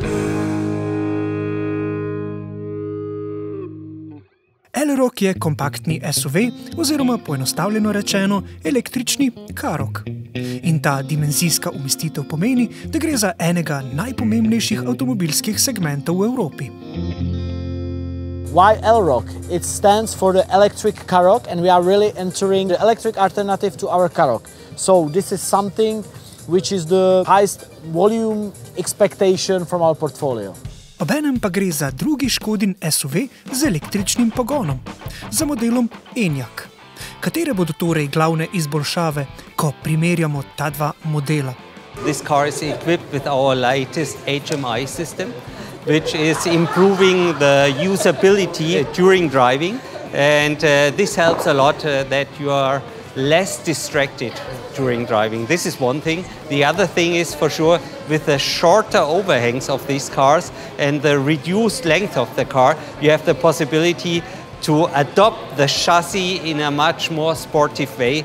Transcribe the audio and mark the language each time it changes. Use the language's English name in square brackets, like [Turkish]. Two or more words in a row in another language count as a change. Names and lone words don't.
[Slovenian] Elroq je kompaktni SUV oziroma poenostavljeno rečeno električni karoq. In ta dimenzijska umestitev pomeni, da gre za enega najpomembnejših avtomobilskih segmentov v Evropi. [English] Why Elroq? It stands for the electric karoq, and we are really entering the electric alternative to our karoq. So this is something which is the highest volume expectation from our portfolio. [Slovenian] Obenem pa gre za drugi Škodin SUV z električnim pogonom, za modelom Enyaq. Katere bodo torej glavne izboljšave, ko primerjamo ta dva modela? [English] This car is equipped with our latest HMI system, which is improving the usability during driving, and this helps a lot that you are less distracted during driving. This is one thing. The other thing is for sure with the shorter overhangs of these cars and the reduced length of the car, you have the possibility to adopt the chassis in a much more sportive way.